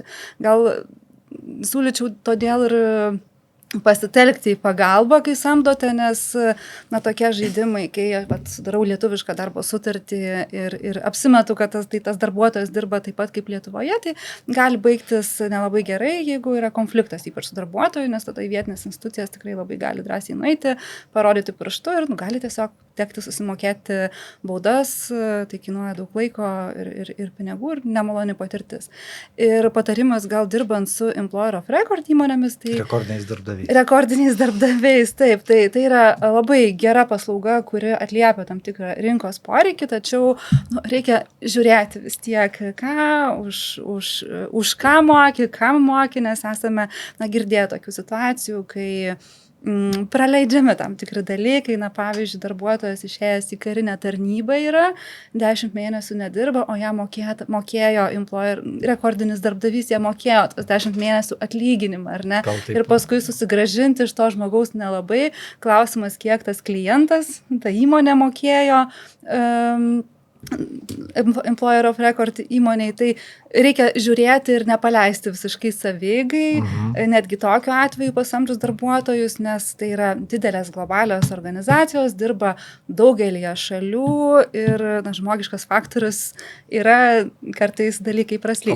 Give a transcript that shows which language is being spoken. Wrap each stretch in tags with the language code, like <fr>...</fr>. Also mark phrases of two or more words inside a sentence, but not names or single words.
<lt>Gal siūlyčiau todėl ir pasitelkti į pagalbą, kai samdote, nes tokie žaidimai, kai sudarau lietuvišką darbo sutartį ir apsimetu, kad tas darbuotojas dirba taip pat kaip Lietuvoje, tai gali baigtis nelabai gerai, jeigu yra konfliktas, ypač su darbuotoju, nes tada į vietinės institucijas tikrai labai gali drąsiai nueiti, parodyti pirštu ir gali tiesiog tekti susimokėti baudas, tai kainuoja daug laiko ir pinigų ir nemaloni patirtis. Ir patarimas gal dirbant su</lt> <en>employer of record</en> <lt>įmonėmis, tai rekordiniais darbdaviais, taip, tai yra labai gera paslauga, kuri atliepia tam tikrą rinkos poreikį, tačiau reikia žiūrėti vis tiek, už ką kam moki, nes esame girdėję tokių situacijų, kai praleidžiami tam tikri dalykai, pavyzdžiui, darbuotojas išėjęs į karinę tarnybą yra, 10 mėnesių nedirba, o ją mokėjo rekordinis darbdavys, ją mokėjo 10 mėnesių atlyginimą, ar ne? Ir paskui susigrąžinti iš to žmogaus nelabai. Klausimas, kiek tas klientas, ta įmonė mokėjo</lt> <en>employer of record</en> <lt>įmoniai, tai reikia žiūrėti ir nepaleisti visiškai savieigai, netgi tokiu atveju pasamdžius darbuotojus, nes tai yra didelės globalios organizacijos, dirba daugelį šalių ir žmogiškas faktorius yra kartais dalykai praslysta.</lt>